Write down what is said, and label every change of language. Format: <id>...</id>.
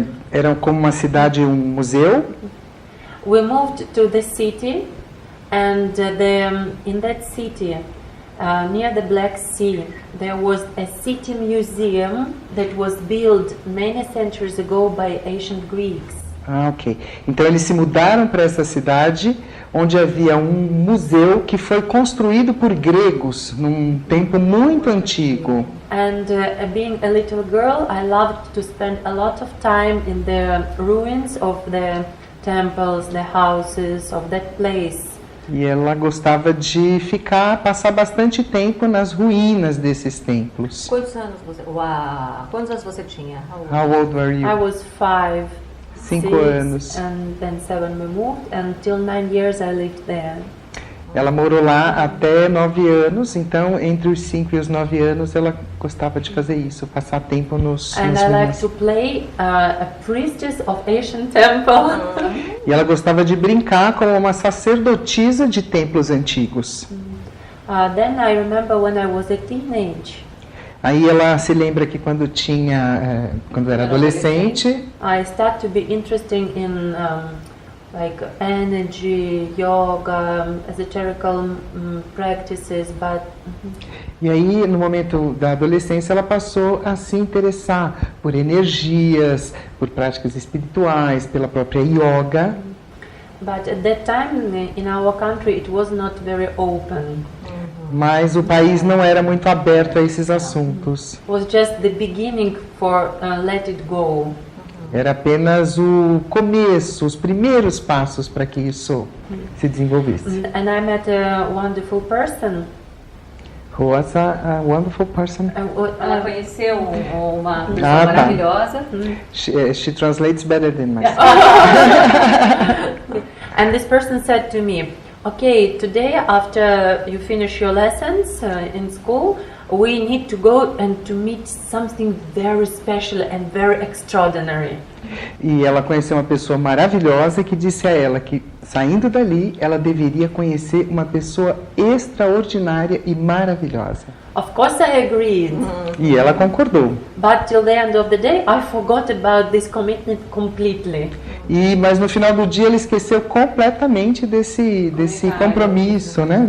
<pt>Era como uma cidade, um museu.</pt> <en>We moved to the city, and in that city, near the Black Sea, there was a city museum that was built many centuries ago by ancient Greeks. Ok.</en> <pt>Então eles se mudaram para essa cidade, onde havia um museu que foi construído por gregos num tempo muito antigo.</pt> <en>And being a little girl, I loved to spend a lot of time in the ruins of the temples, the houses of that place.</en> <pt>E ela gostava de passar bastante tempo nas ruínas desses templos. Quantos anos você tinha?</pt> <en>How old were you? I was 5,</en> <pt>5</pt> <en>6,</en> <pt>anos.</pt> <en>and then 7 we moved, and till 9 years I lived there.</en> <pt>Ela morou lá até 9 anos, então entre os 5 e os 9 anos ela gostava de fazer isso, passar tempo nos</pt> <en>And I like to play a priestess of ancient temple.</en> <pt>E ela gostava de brincar como uma sacerdotisa de templos antigos.</pt> <en>Then I remember when I was a teenage.</en> <pt>Aí ela se lembra que quando era adolescente,</pt> <en>I started to be interested in like energy, yoga, esoterical practices, but</en> <pt>e aí no momento da adolescência ela passou a se interessar por energias, por práticas espirituais, pela própria yoga.</pt> <en>But at that time in our country it was not very open.</en> <pt>Mas o país não era muito aberto a esses assuntos.</pt> <en>It was just the beginning for let it go.</en> <pt>Era apenas o começo, os primeiros passos para que isso se desenvolvesse.</pt> <en>And I met a wonderful person. Who was a wonderful person?</en> <pt>Ela conheceu uma pessoa maravilhosa.</pt> <en>She translates better than myself. And this person said to me, okay, today after you finish your lessons in school, we need to go and to meet something very special and very extraordinary.</en> <pt>E ela conheceu uma pessoa maravilhosa que disse a ela que, saindo dali, ela deveria conhecer uma pessoa extraordinária e maravilhosa.</pt> <en>Of course I agreed,</en> <pt>E ela concordou.</pt> <en>but till the end of the day I forgot about this commitment completely.</en> <pt>Mas no final do dia ela esqueceu completamente desse compromisso, né?</pt>